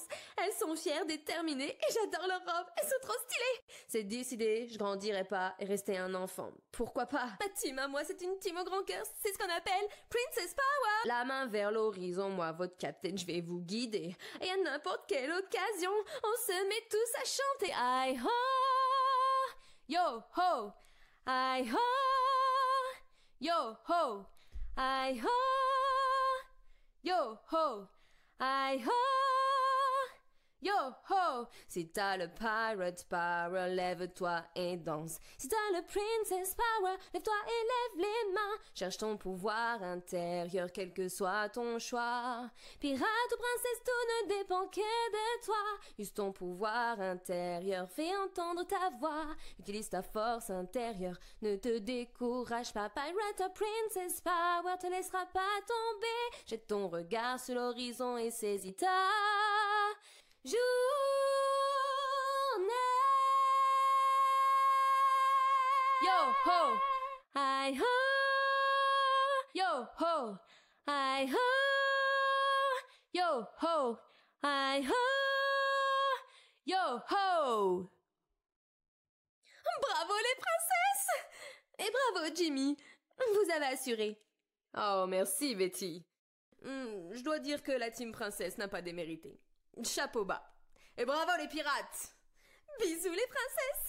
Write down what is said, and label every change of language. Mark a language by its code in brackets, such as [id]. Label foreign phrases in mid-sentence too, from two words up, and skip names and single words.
[fr] Elles sont fières, déterminées, et j'adore leurs robes, elles sont trop stylées. C'est décidé, je grandirai pas et rester un enfant. Pourquoi pas? Ma team à moi, c'est une team au grand cœur, c'est ce qu'on appelle Princess Power. La main vers l'horizon, moi, votre capitaine, je vais vous guider. Et à n'importe quelle occasion, on se met tous à chanter. Hi ho, yo ho, hi ho. Yo ho, hi ho, yo ho, hi ho, Yo ho! Si t'as le pirate power, lève-toi et danse. Si t'as le princess power, lève-toi et lève les mains. Cherche ton pouvoir intérieur, quel que soit ton choix. Pirate ou princesse, tout ne dépend que de toi. Use ton pouvoir intérieur, fais entendre ta voix. Utilise ta force intérieure, ne te décourage pas. [en] Pirate or princess power [fr] te laissera pas tomber. Jette ton regard sur l'horizon et saisis ta journée. Yo ho, hi ho. Yo ho, hi ho. Yo ho, hi ho. Yo ho. Bravo les princesses! Et bravo Jimmy, vous avez assuré. Oh merci Betty. Je dois dire que la team princesse n'a pas démérité. Chapeau bas. Et bravo les pirates. Bisous les princesses.